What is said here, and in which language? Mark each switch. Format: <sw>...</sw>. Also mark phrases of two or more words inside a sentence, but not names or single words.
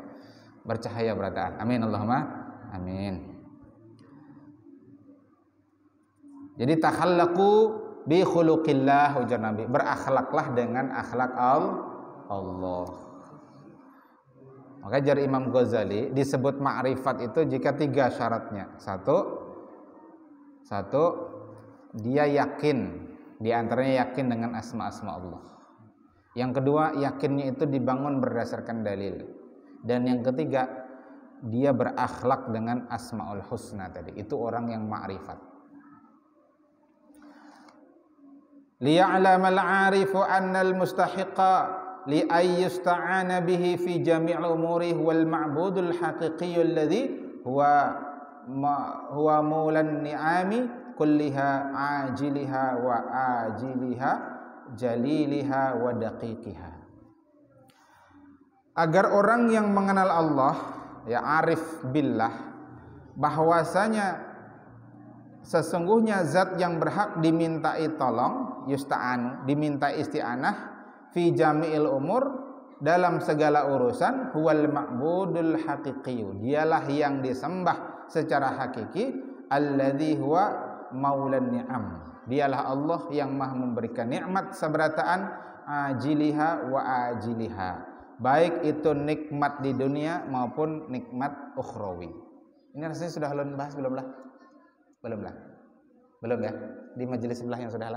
<bjn>Bercahaya berataan.</bjn> <ar>آمين اللهم آمين.</ar> <id>Jadi</id> <ar>تخلقوا بخلق الله,</ar> <id>ujar Nabi, berakhlaklah dengan akhlak Allah. Maka jar Imam Ghazali disebut ma'rifat itu jika 3 syaratnya. Satu, dia yakin, di antaranya yakin dengan asma-asma Allah. Yang kedua, yakinnya itu dibangun berdasarkan dalil. Dan yang ketiga, dia berakhlak dengan asmaul husna tadi. Itu orang yang ma'rifat.</id> <ar>ليعلم العارف أن المستحق لأن يستعان به في جميع أموره والمعبود الحقيقي الذي هو مولى النعم كلها عاجلها وآجلها جليلها ودقيقها.</ar> <id>Agar orang yang mengenal Allah, ya</id> <ar>عارف بالله,</ar> <id>bahwasanya sesungguhnya zat yang berhak dimintai tolong, yusta'an, diminta isti'anah,</id> <ar>في جميع الأمور,</ar> <id>dalam segala urusan,</id> <ar>هو المعبود الحقيقي,</ar> <id>dialah yang disembah secara hakiki,</id> <ar>الذي هو مولى النعم,</ar> <id>dialah Allah yang maha memberikan nikmat seberataan,</id> <ar>عاجلها وآجلها,</ar> <id>baik itu nikmat di dunia maupun nikmat ukhrawi.</id> <bjn>Ini rasanya sudah ulun bahas belum lah? Belum ya, di majelis sebelah yang sudah lah.</bjn>